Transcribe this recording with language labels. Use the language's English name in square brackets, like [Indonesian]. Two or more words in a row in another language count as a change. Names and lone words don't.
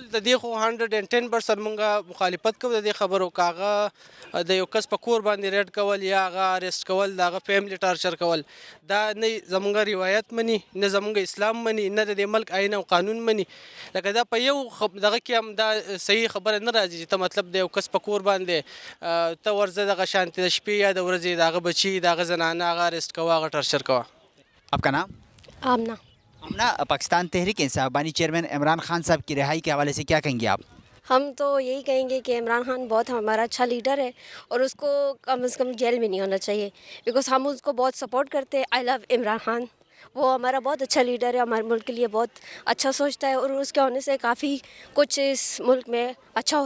[Pashto] د دې خو 110% مونږه مخالفت کوو د دې خبرو کاغه د یو کس په کور باندې ریډ کول یا هغه اریسټ کول د هغه فیملی ټارچر کول دا نه زمونږ روایت مني نه زمونږ اسلام مني نه د دې ملک آئین او قانون مني لکه دا په یو دغه کې هم دا صحیح خبره نه راځي چې ته مطلب د یو کس په کور باندې ته ورځه دغه شانتي د شپې یا د ورځې د هغه بچي د هغه زنانه هغه اریسټ کوه هغه ټارچر کوه [Urdu] آپ کا نام آمنہ آمنہ پاکستان تحریک انصاف بانی چیئرمین عمران خان صاحب کی رہائی کے حوالے سے کیا کہیں گے آپ؟ ہم تو یہی کہیں گے کہ عمران خان بہت ہمارا اچھا لیڈر ہے اور اس کو کم از کم جیل میں نہیں ہونا چاہیے بیکاز ہم اس کو بہت سپورٹ کرتے ہیں. [English] I love عمران خان. [Urdu] وہ ہمارا بہت اچھا لیڈر ہے, ہمارے ملک کے لیے بہت اچھا سوچتا ہے اور اس کے ہونے سے کافی کچھ اس ملک میں اچھا